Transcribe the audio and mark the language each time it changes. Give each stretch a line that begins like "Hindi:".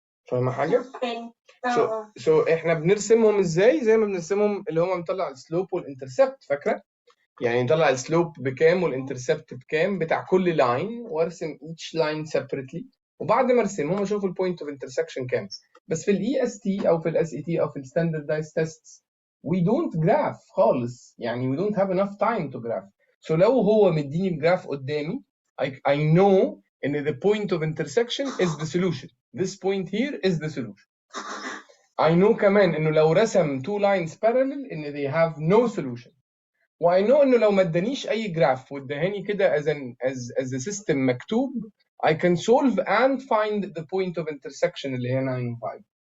Arabic: فاهمه حاجه؟ سو احنا بنرسمهم ازاي؟ زي ما بنرسمهم اللي هم بنطلع السلوب والانترسبت، فاكره؟ يعني نطلع السلوب بكام والانترسبت بكام بتاع كل لاين، وارسم
English: each line separately،
Arabic: وبعد ما ارسمهم اشوف البوينت اوف انترسكشن كام. بس في الاي اس تي او في الاس اي تي او في الستاندردايز تيستس
English: we don't graph
Arabic: خالص، يعني
English: we don't have enough time to graph. so
Arabic: لو هو مديني الجراف قدامي
English: I know ان the point of intersection is the solution. This point here is the solution. I know
Arabic: كمان انه
English: لو رسم two lines parallel ان they have no solution.
Arabic: واي نو انه لو ما ادانيش اي جراف وادهاني كده
English: as a system
Arabic: مكتوب
English: I can solve and find the point of intersection
Arabic: اللي هي 9 و 5.